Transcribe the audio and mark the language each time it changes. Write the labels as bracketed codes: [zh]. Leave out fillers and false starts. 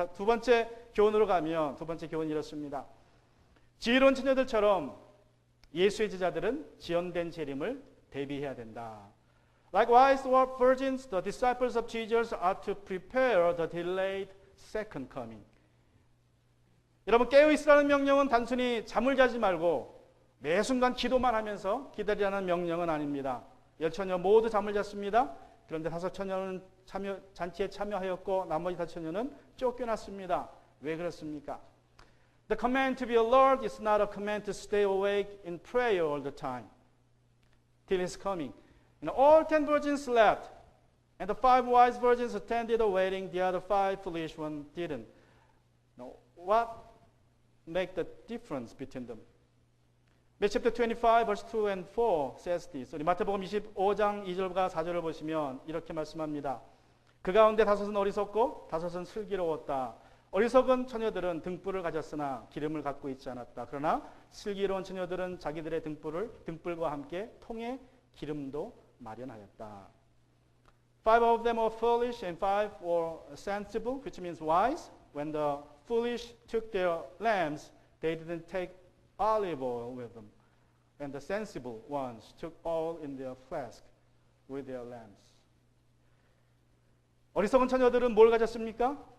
[ko] 두 번째 교훈으로 가면 두 번째 교훈이 이렇습니다. 지혜로운 처녀들처럼 예수의 제자들은 지연된 재림을 대비해야 된다. [en] Likewise, the virgins, the disciples of Jesus, are to prepare the delayed second coming. [ko] 여러분 깨어 있으라는 명령은 단순히 잠을 자지 말고 매 순간 기도만 하면서 기다리라는 명령은 아닙니다. 10처녀 모두 잠을 잤습니다. 그런데 5처녀는 잔치에 참여하였고 나머지 5처녀는 쫓겨났습니다. 왜 그렇습니까? [en] The command to be alert is not a command to stay awake in prayer all the time till his coming. All 10 virgins slept, and the 5 wise virgins attended the wedding. The other 5 foolish ones didn't. What make the difference between them? Matthew chapter 25, verse 2 and 4 says this. [ko] 우리 마태복음 25장 2절과 4절을 보시면 이렇게 말씀합니다. 그 가운데 5은 어리석고 5은 슬기로웠다. 어리석은 처녀들은 등불을 가졌으나 기름을 갖고 있지 않았다. 그러나 슬기로운 처녀들은 자기들의 등불과 함께 통에 기름도 마련하였다. [en] 5 of them were foolish and 5 were sensible, which means wise. When the foolish took their lamps, they didn't take olive oil with them. And the sensible ones took oil in their flask with their lamps. [ko] 어리석은 처녀들은 뭘 가졌습니까?